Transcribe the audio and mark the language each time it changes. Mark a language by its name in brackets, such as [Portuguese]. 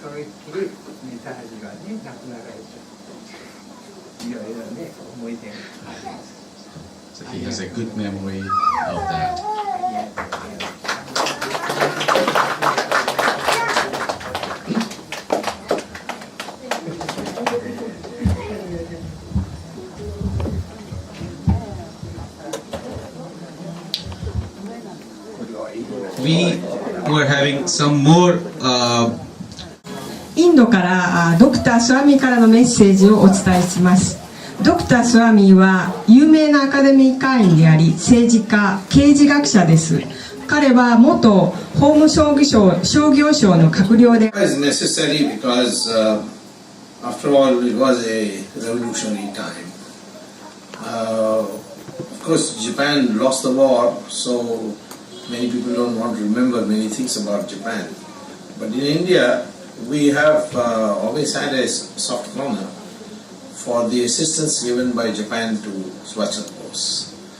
[Japanese] それっきりネタジがね、亡くなられちゃう。いろいろね、思い出があります。 [English] So he has a good memory of that. We were having some more [Japanese] インドからドクター・スワミーからのメッセージをお伝えします。ドクター・スワミーは有名なアカデミー会員であり、政治家、刑事学者です。彼は元法務商業省の閣僚で。 [English] It was necessary because, after all, it was a revolutionary time. Of course, Japan lost the war, so many people don't want to remember many things about Japan. But in India, we have always had a soft corner for the assistance given by Japan to Subhash Chander Bose.